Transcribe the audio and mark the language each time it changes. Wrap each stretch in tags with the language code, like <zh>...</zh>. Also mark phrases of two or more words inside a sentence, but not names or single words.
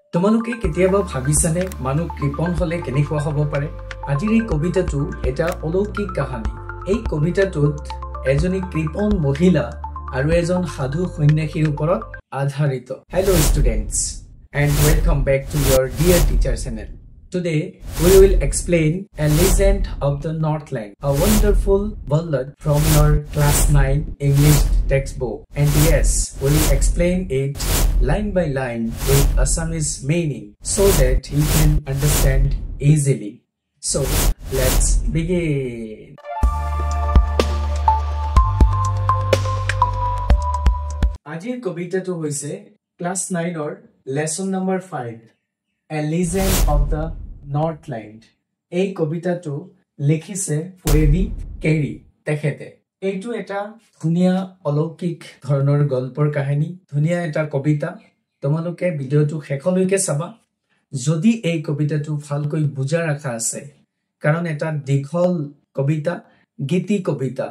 <as>তোমালোকে কেতিয়াবা ভাবিছানে মানুহ কৃপণ হলে কেনেকুৱা হ'ব পাৰে? আজিৰ এই কবিতাটো এটা অলৌকিক কাহিনী। এই কবিতাটোত এজনী কৃপণ মহিলা আৰু এজন সাধু সন্যাসীৰ ওপৰত আধাৰিত।</as> <en>Hello students and welcome back to your dear teacher channel. Today we will explain a legend of the Northland, a wonderful ballad from your class 9 English textbook. And yes, we will explain it line by line with Assamese meaning so that you can understand easily. So let's begin.</en> <as>আজিৰ কবিতাটো হৈছে class 9 or</as> <en>lesson number</en> <as>5, A Legend of the Northland. এই কবিতাটো লিখিছে ফয়েবি কেৰি তেখেতে। এইটো এটা ধুনিয়া অলৌকিক ধৰণৰ গল্পৰ কাহিনী, ধুনিয়া এটা কবিতা। তোমালোকে ভিডিওটো শেষলৈকে চাবা যদি এই কবিতাটো ভালকৈ বুজা ৰাখা আছে, কাৰণ এটা দীঘল কবিতা, গীতি কবিতা।</as>